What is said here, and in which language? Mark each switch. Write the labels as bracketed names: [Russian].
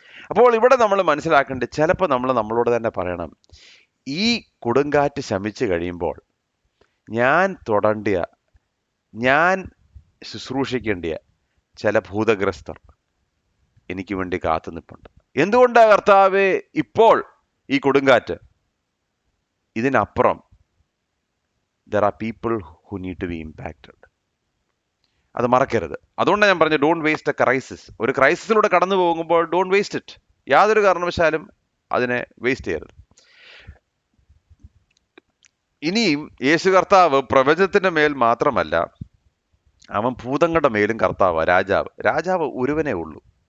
[Malayalam] അപ്പോൾ ഇവിടെ നമ്മൾ മനസ്സിലാക്കേണ്ടത്, ചിലപ്പോൾ നമ്മളോട് തന്നെ പറയണം, ഈ കൊടുങ്കാറ്റ് ശമിച്ചു കഴിയുമ്പോൾ ഞാൻ തൊടേണ്ട, ഞാൻ ശുശ്രൂഷിക്കേണ്ട ചില ഭൂതഗ്രസ്തർ എനിക്ക് വേണ്ടി കാത്തു നിൽപ്പുണ്ട്. എന്തുകൊണ്ടാണ് കർത്താവേ ഇപ്പോൾ ഈ കൊടുങ്കാറ്റ്? ഇതിനപ്പുറം [English] there are people who need to be impacted. [Malayalam] അത് മറക്കരുത്. അതുകൊണ്ടാണ് ഞാൻ പറഞ്ഞു, [English] Don't waste a crisis. [Malayalam] ഒരു ക്രൈസിസിലൂടെ കടന്നു പോകുമ്പോൾ [English] Don't waste it. [Malayalam] യാതൊരു കാരണവശാലും അതിനെ വേസ്റ്റ് ചെയ്യരുത്. ഇനിയും യേശു കർത്താവ് പ്രപഞ്ചത്തിന്റെ മേൽ മാത്രമല്ല, അവൻ ഭൂതങ്ങളുടെ മേലും കർത്താവ്, രാജാവ് ഒരുവനേ ഉള്ളൂ.